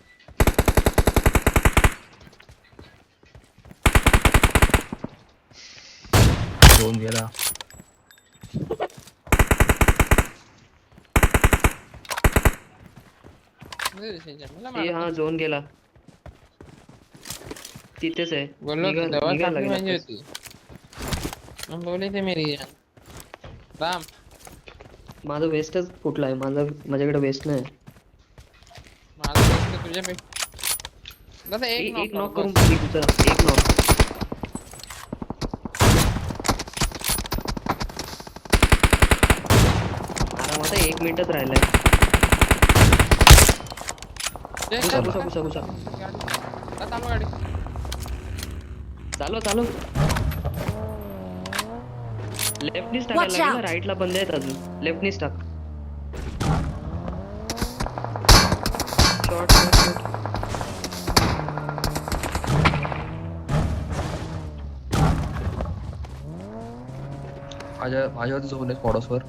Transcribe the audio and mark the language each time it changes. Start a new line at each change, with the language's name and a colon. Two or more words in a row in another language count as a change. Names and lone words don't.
Marathi: दोन गेला. ए हा झोन गेला. तिथेच आहे. बोललो निघायला पाहिजे लागला. होती.
Hindi: बोले ते मेरी जान.
Marathi: राम माझं वेस्टच फुटला आहे. माझ्याकडे वेस्ट नाही. माझं तुझ्यापेक्षा दादा एक एक knock नॉक करो करून बस. बघ तुझा एक नॉक. आरामात आहे, 1 मिनिटच राहिलाय. एक घुसा का? घुसा घुसा घुसा. गाडी. दादा चालू गाडी. चालव चालव. लेफ्टनीच Watch टाकायला लागेल, out. राईटला बंद आहेत अजून. लेफ्टनीच टाक.
English: short short short.
Marathi: माझ्यावरती झोन आहे स्पॉडसवर.